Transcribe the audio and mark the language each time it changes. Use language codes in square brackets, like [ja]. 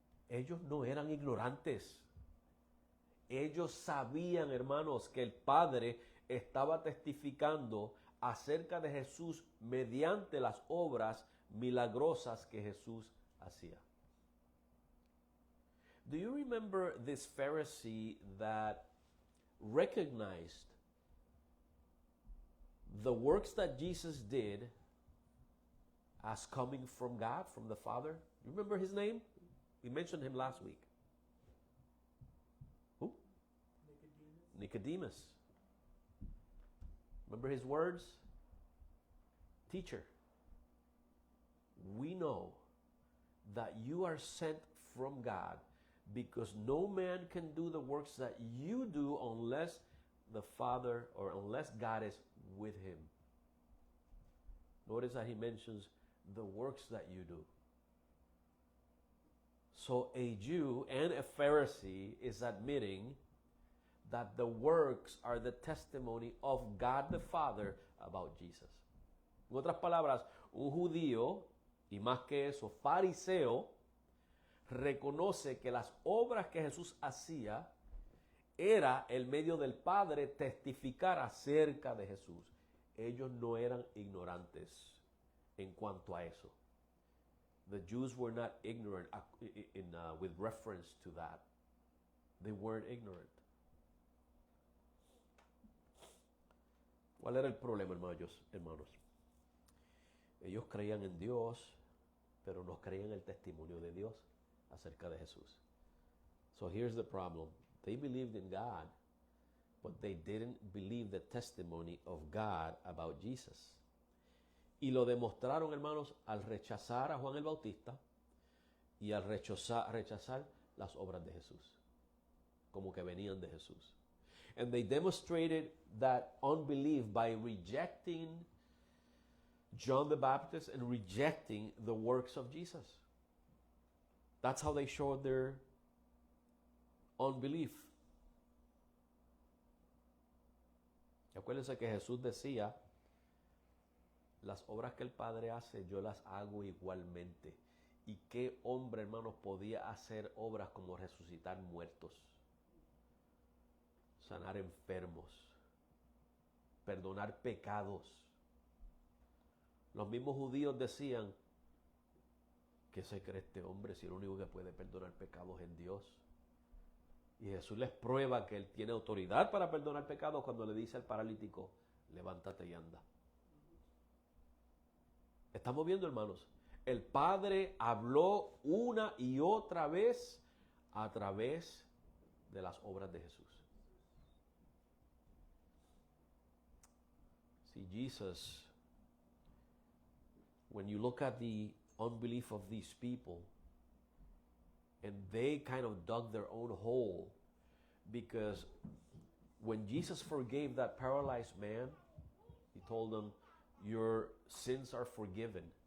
[es] Ellos no eran ignorantes. Ellos sabían, hermanos, que el Padre estaba testificando acerca de Jesús mediante las obras milagrosas que Jesús hacía. [en] Do you remember this Pharisee that recognized the works that Jesus did as coming from God, from the Father? You remember his name? We mentioned him last week. Who? Nicodemus. Remember his words? Teacher, we know that you are sent from God, because no man can do the works that you do unless the Father or unless God is with him. Notice that he mentions the works that you do. So a Jew and a Pharisee is admitting that the works are the testimony of God the Father about Jesus. [es] En otras palabras, un judío, y más que eso, fariseo, reconoce que las obras que Jesús hacía era el medio del Padre testificar acerca de Jesús. Ellos no eran ignorantes en cuanto a eso. [en] The Jews were not ignorant with reference to that. They weren't ignorant. [es] ¿Cuál era el problema, hermanos? Ellos creían en Dios, pero no creían en el testimonio de Dios acerca de Jesús. [en] So here's the problem. They believed in God, but they didn't believe the testimony of God about Jesus. [es] Y lo demostraron, hermanos, al rechazar a Juan el Bautista y al rechazar las obras de Jesús, como que venían de Jesús. [en] And they demonstrated that unbelief by rejecting John the Baptist and rejecting the works of Jesus. That's how they showed their unbelief. [es] Acuérdense que Jesús decía, las obras que el Padre hace, yo las hago igualmente. ¿Y qué hombre, hermanos, podía hacer obras como resucitar muertos, sanar enfermos, perdonar pecados, Los mismos judíos decían, ¿qué se cree este hombre si el único que puede perdonar pecados es Dios? Y Jesús les prueba que Él tiene autoridad para perdonar pecados cuando le dice al paralítico, levántate y anda. Estamos viendo, hermanos, el Padre habló una y otra vez a través de las obras de Jesús. [en] See, Jesus, when you look at the unbelief of these people, and they kind of dug their own hole, because when Jesus forgave that paralyzed man, he told them, your sins are forgiven.